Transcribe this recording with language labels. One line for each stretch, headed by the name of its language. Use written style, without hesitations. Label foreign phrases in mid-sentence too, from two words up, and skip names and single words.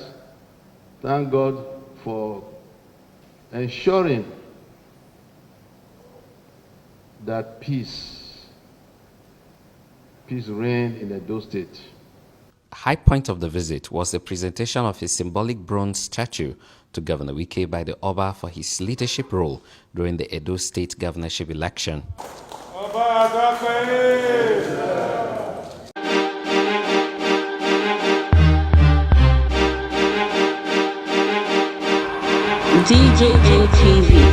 English: Thank God for ensuring that peace reigned in Edo State. High point of the visit was the presentation of a symbolic bronze statue to Governor Wike by the Oba for his leadership role during the Edo State governorship election. DJM TV.